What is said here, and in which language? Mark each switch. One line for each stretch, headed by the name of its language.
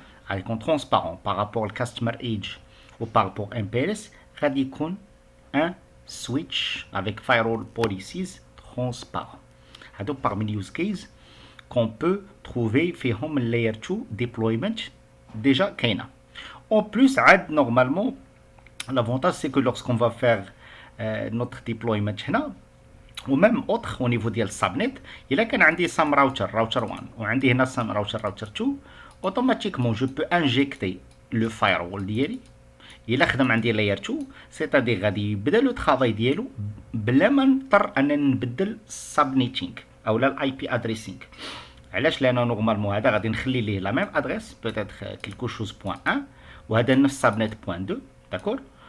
Arabic: غادي يكون ترونسبارون بارابور الكاستمر ايج و بارابور MPLS غادي يكون ان سويتش افيك فايرول بوليسيز ترونسبارون.
French: هادو parmi les
English: use cases
French: qu'on peut trouver فيهم
English: layer 2 deployment
French: déjà كاينه. En plus, normalement, l'avantage c'est que lorsqu'on va faire notre deployment هنا ou même autre au niveau ديال subnet,
Arabic: إلا كان عندي
English: some router 1
Arabic: وعندي هنا
English: some router 2,
French: automatiquement je peux injecter le firewall ديالي.
Arabic: إلا خدم عندي layer 2 c'est-à-dire غادي يبدا لو travail ديالو بلا ما نضطر انني نبدل subnetting او لا الاي بي ادريسينغ. علاش؟ لان نورمالمون هذا غادي نخلي ليه لا ميم ادريس بوتيتر كيلكو شوز بوان 1 وهذا نفس سابنيت بوان 2. داكور.